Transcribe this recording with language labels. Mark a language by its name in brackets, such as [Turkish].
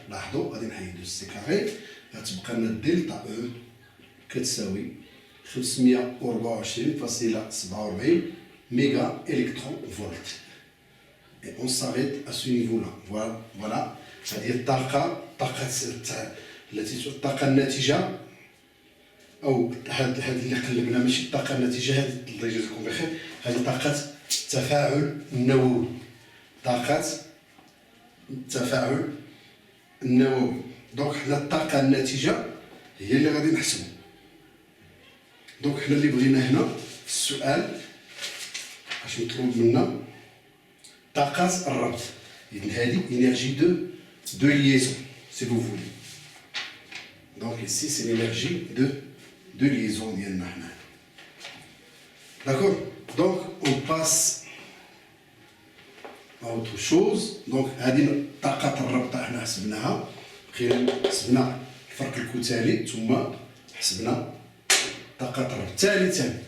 [Arabic] لاحظوا غادي نحيدو السي كاري غتبقى لنا دلتا او كتساوي 524.47 ميغا إلكترون فولت. [French] Et on s'arrête à ce niveau-là. Voilà. [Arabic] هذه الطاقة الطاقة الناتجة، أو هاد اللي قلبنا ماشي الطاقة الناتجة، هذه الله يجازيكم بخير، هذه طاقة التفاعل النووي. طاقة التفاعل النووي. دونك حنا الطاقة الناتجة هي اللي غادي نحسبو. دونك حنا اللي بغينا هنا في السؤال اش مطلوب منا؟ طاقة الربط. إذن هذه [French] إنرجي de liaison, si vous voulez. Donc ici c'est l'énergie de liaison [Arabic] ديالنا حنا. [French] D'accord? Donc on passe à autre chose. [Arabic] Donc هذه طاقة الربط حنا حسبناها، حسبنا الفرق الكتالي ثم حسبنا طاقة الربط.